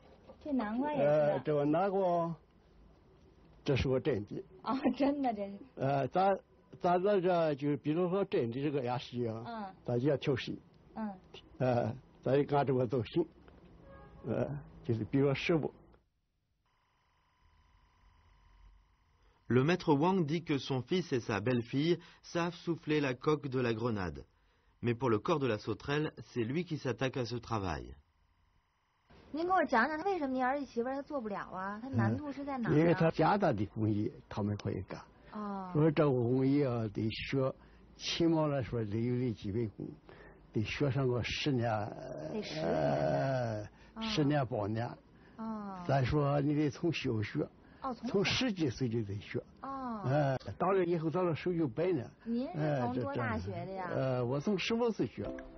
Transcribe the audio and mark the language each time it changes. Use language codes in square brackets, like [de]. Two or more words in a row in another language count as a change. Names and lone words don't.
[zh] 这南瓜也是。这个哪个，这是个真的。真的这是。咱这就比如说真的这个样式啊，咱就要调水。咱就干这个都行。就是比如15。 [fr] Le maître Wang dit que son fils et sa belle-fille savent souffler la coque de la grenade. Mais pour le corps de la sauterelle, c'est lui qui s'attaque à ce travail. [zh] 您给我讲讲，为什么你儿子媳妇她做不了啊？她难度是在哪儿？因为他简单的工艺他们可以干。哦。说这个工艺啊，得学，起码来说得有点基本功，得学上个10年。得10年。 10年8年。哦。再说你得从小学。哦，从10几岁就得学。哦。当然以后到了手就白了。您是从多大学的呀？我从15岁学。